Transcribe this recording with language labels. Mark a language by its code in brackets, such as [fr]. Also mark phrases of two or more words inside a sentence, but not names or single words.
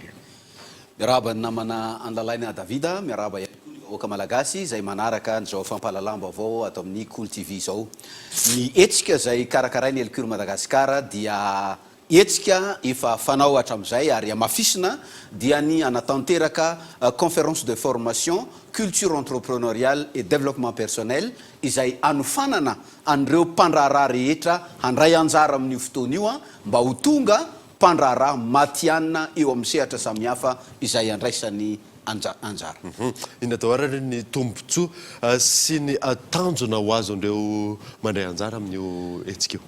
[mg] Miaraba ny namana andalaina Davida, miaraba oka malagasy zay manaraka zao fampalalam-bavao atao amin'ny Cool TV zao. Ny etsika zay karakarainy Elcure Madagasikara dia etsika efa fanao hatramizay ary amafisina dia ny anatanteraka [fr] conférence de formation culture entrepreneuriale et développement personnel [mg] izay anofanana an'ireo mpandraharaha rehetra handray anjara amin'io fotoana io mba ho tonga mpandraharaha matianina eo amin'ny sehatra samihafa izay andraisany anjara. Inatao arany ny tombontsoa sy ny tanjona ho azo andreo mandray anjara amin'io etsika io.